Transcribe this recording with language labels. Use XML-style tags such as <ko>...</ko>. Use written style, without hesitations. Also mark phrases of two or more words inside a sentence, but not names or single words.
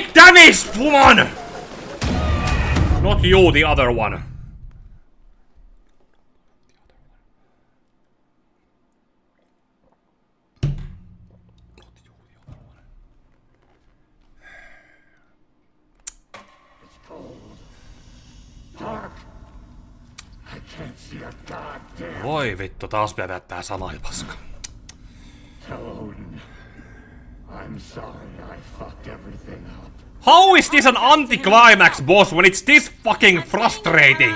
<en>Gavis, woman! Not you, the other one. It's cold. Dark. I can't see a goddamn.</en> <fi>Voi vittu, taas pitää tää sama paska.</fi> <en>Tell Odin. I'm sorry I fucked everything up. How is this an anti-climax boss when it's this fucking frustrating?</en>